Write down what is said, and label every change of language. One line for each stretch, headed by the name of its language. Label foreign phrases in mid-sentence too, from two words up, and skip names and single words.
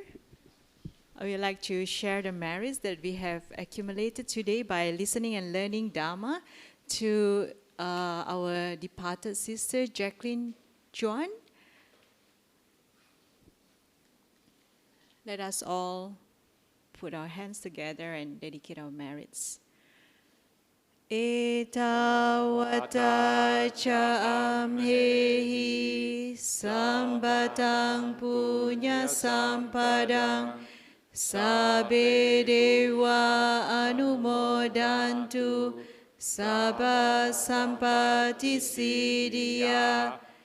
English: I would like to share the merits that we have accumulated today by listening and learning Dharma to our departed sister, Jacqueline Chuan. Let us all put our hands together and dedicate our merits.
Pali: Etawata cha amhehi sambatang punya sampadang sabbe dewa anumodantu sabba sampati siddhya